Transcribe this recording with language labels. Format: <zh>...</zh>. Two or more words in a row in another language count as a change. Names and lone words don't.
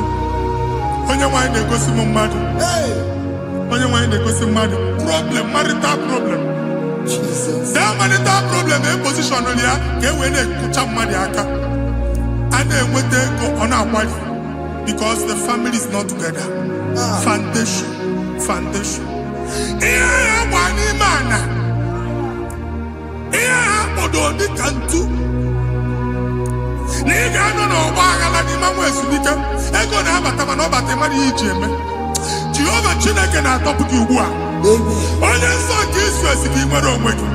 <ig>Onye nwanyị na-egosi m mmadụ. Onye nwanyị na-egosi mmadụ.</ig> <en>Problem, marital problem. That marital problem position</en> <ig>ya ka e wee na-ekụcha mmadụ aka. A na-enweta ego ọ na-akwali</ig> <en>because the family is not together.</en> <ig>Foundation. Ihe ha gba n'ime ana. Ihe ha kpọdo dịka ntu. Na ị ga-anọ n'ọgba aghara n'ime nwa ezumike ego na-abata mana ọ bata mmadụ ihe iji eme. Jehova Chineke na-atọpụ gị ugbu a. Onye nsọ nke Izrel gị nwere onwe gị.</ig>